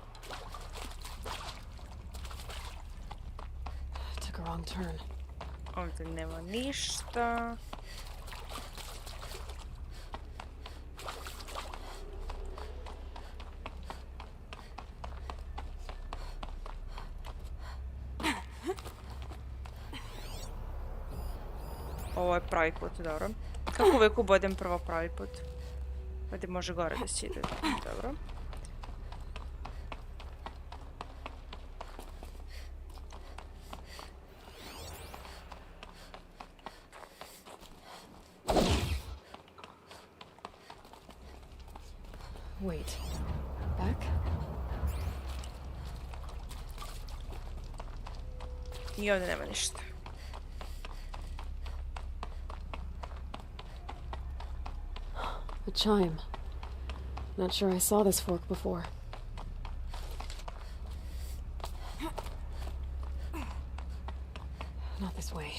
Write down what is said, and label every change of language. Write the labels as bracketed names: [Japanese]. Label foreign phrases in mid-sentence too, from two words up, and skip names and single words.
[English] Took a wrong turn. [Croatian] Ovdje nema ništa. Ovo je pravi put, dobro. Kako uvijek ubodem prvo pravi put? Ovdje može gore da si ide. Dobro. [English] Wait. Back? [Croatian] I ovdje nema ništa. [English] A chime. Not sure I saw this fork before. Not this way.